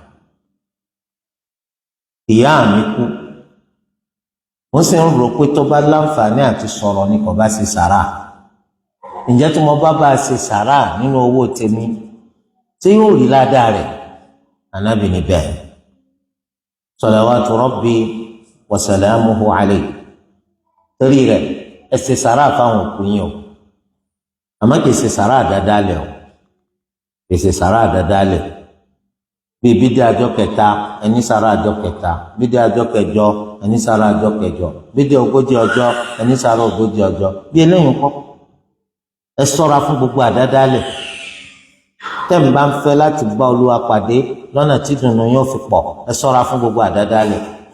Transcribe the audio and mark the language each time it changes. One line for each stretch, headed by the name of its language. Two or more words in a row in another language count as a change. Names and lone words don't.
Yoruba: ìyá mi kú mo sì ń rò pé tó bá láǹfààní àti sọ̀rọ̀ ni kò bá ṣe sàrà ǹjẹ́ tí mo bá ṣe sàrà nínú owó tèmi tí yóò rí ládàá rẹ̀ Ànábì ní bẹ́ẹ̀.
Arabic: صلوات ربي وسلامه عليه
Yoruba: torí rẹ̀ ẹ ṣe sàrà fáwọn òkú yín o àmọ́ kìí ṣe sàrà àdádálẹ̀ o kìí ṣe sàrà àdádálẹ̀ bíi bídíà ọjọ́ kẹta ẹni sàrà ọjọ́ kẹta bídíà ọjọ́ kẹjọ ẹni sàrà ọjọ́ kẹjọ bídíà ogójì ọjọ́ ẹni sàrà ogójì ọjọ́ bí eléyìí kọ́ ẹ ṣọ́ra fún gbogbo àdádálẹ̀ tẹ́mi bá ń fẹ́ láti bá Olúwa pàdé lọ́nà tí dùnnú yóò fi pọ̀ ẹ ṣọ́ra fún gbogbo àdádálẹ̀.